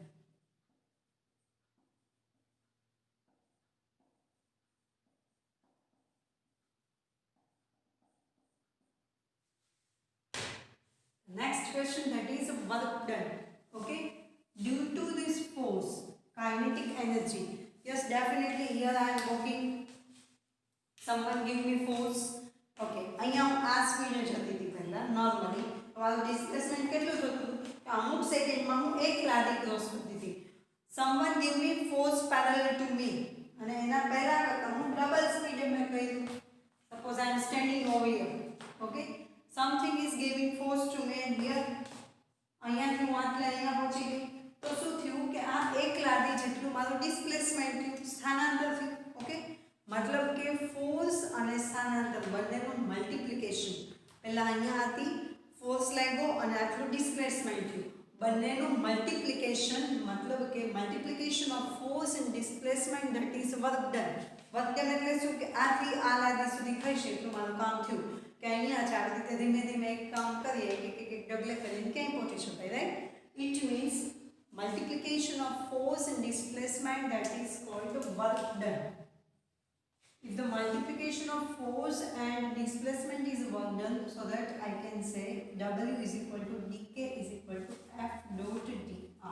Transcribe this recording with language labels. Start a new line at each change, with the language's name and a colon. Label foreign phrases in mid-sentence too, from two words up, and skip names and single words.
English: Next question, that is work done. Okay, due to this force, kinetic energy. Yes, definitely here I am working. Someone give me force.
Gujarati: Okay, અહીંયા હું આ સ્પીડે જતી હતી પહેલા નોર્મલી. હવે ડિસ્પ્લેસમેન્ટ કેટલું થતું કે અમુક સેકન્ડમાં હું એક લાદી ક્રોસ કરતી હતી.
English: Someone give me force parallel to me,
Gujarati: અને એના પહેલા કરતા હું ડબલ સ્પીડે મેં કર્યું.
English: Suppose I am standing over here.
Gujarati: Okay,
English: something is giving force to me, and here
Gujarati: અહીંયાથી હું આટલે અહીંયા પહોંચી ગઈ તો શું થયું કે આ એક લાદી જેટલું મારું ડિસ્પ્લેસમેન્ટ થયું, સ્થાનાંતર થયું. ઓકે, मतलब કે ફોર્સ અને સ્થાનાંતર બંનેનું મલ્ટીપ્લિકેશન. પહેલા અહીંયા હતી ફોર્સ લાગ્યો અને આટલું ડિસ્પ્લેસમેન્ટ થયું.
English: બંનેનું મલ્ટીપ્લિકેશન मतलब કે multiplication of force and displacement, that is work done. work done
Gujarati: એટલે શું કે આથી આ લાદી સુધી થઈ છે એટલું મારું કામ થયું. કે અહીંયા જ આવી રીતે ધીમે ધીમે એક કામ કરીએ એક ડગલે કરીને ક્યાંય પહોંચી શકાય.
English: right, it means multiplication of force and displacement, that is called work done. If the multiplication of force and displacement is work done, so that I can say W is equal to dk is equal to F dot dr.